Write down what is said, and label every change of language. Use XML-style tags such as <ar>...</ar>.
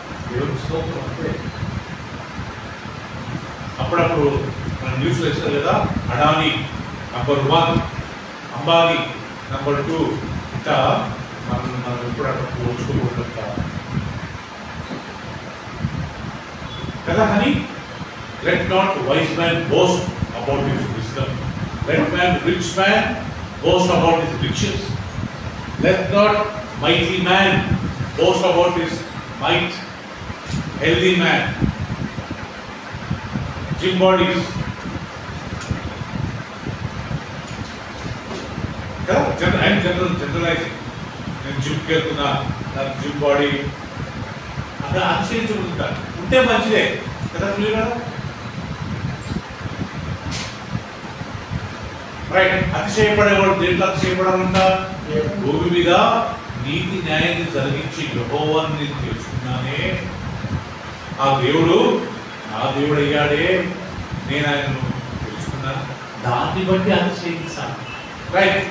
<te>దేవుడి స్తోత్రం. అంటే అప్పుడప్పుడు మన న్యూస్లో ఇస్తారు కదా, అడానీ నంబర్ 1, అంబానీ నంబర్ 2, ఇట్లా మనం ఎప్పుడప్పుడు పోల్చుకోకూడదు కదా.</te> <en>అని let not wise man boast about his wisdom, let rich man boast about his riches, let not mighty man boast about his might, healthy man, gym bodies కదా.</en> <te>జనరలైజింగ్, నేను జిమ్కి వెళ్తున్నా, నాకు జిమ్ బాడీ అక్కడ అతిశయించుకుంటాను. ఉంటే మంచిదే కదా. రైట్. అతిశయపడేవాడు దేంట్లో అతిశయపడాలంట? భూమి మీద నీతి న్యాయాన్ని జరిగించి యెహోవాను నేను తెలుసుకున్నానే, ఆ దేవుడు నా దేవుడు అయ్యాడే, నేను ఆయనను తెలుసుకున్నాను, దాన్ని బట్టి అతిశయించాను. రైట్.</te>